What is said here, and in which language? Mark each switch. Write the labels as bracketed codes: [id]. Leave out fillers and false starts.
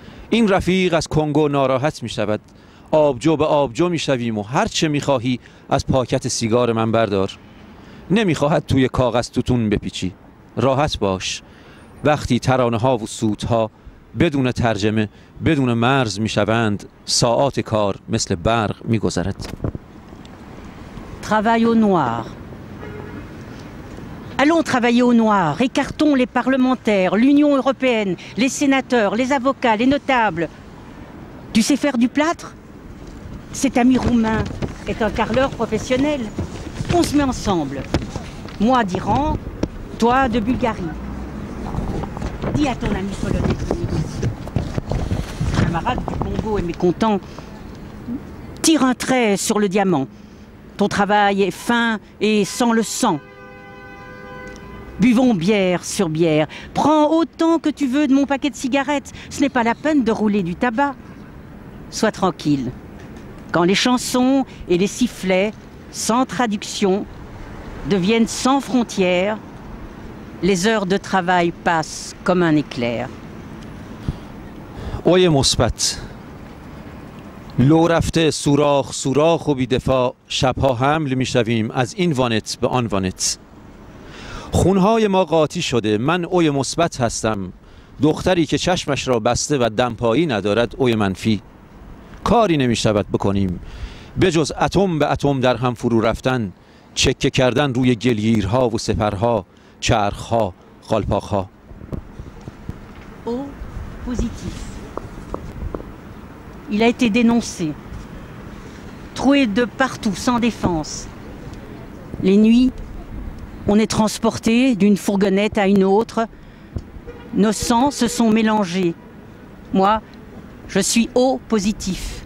[fa] این رفیق از کنگو ناراحت میشود، آبجو به آبجو میشویم و هر چه میخواهی از پاکت سیگار من بردار. نمیخواهد توی کاغذ توتون بپیچی. راحت باش، وقتی ترانه ها و سوتها بدون ترجمه، بدون مرز میشوند، ساعات کار مثل برق میگذرد. [fr] Travail au noir. Allons travailler au noir, écartons les parlementaires, l'Union européenne, les sénateurs, les avocats, les notables. Tu sais faire du plâtre? Cet ami roumain est un carreleur professionnel. On se met ensemble. Moi d'Iran, toi de Bulgarie. Dis à ton ami polonais de négocier. Un camarade du Congo est mécontent. Tire un trait sur le diamant. Ton travail est fin et sans le sang. Buvons bière sur bière. Prends autant que tu veux de mon paquet de cigarettes. Ce n'est pas la peine de rouler du tabac. Sois tranquille. Quand les chansons et les sifflets, sans traduction, deviennent sans frontières, les heures de travail passent comme un éclair. [fa] اوی مثبت. لو رفته سوراخ سوراخ و بی‌دفاع، شبها حمل میشویم از این وانت به آن وانت. خونهای ما قاطی شده. من اوی مثبت هستم، دختری که چشمش را بسته و دمپایی ندارد اوی منفی. کاری نمی شود بکنیم بجز اتم به اتم در هم فرو رفتن، چکه کردن روی گلگیرها و سپرها، چرخها، قالپاقها. [fr] O positif. Il a été dénoncé, troué de partout, sans défense. Les nuits, on est transporté d'une fourgonnette à une autre. Nos sangs se sont mélangés. Moi, je suis O positif.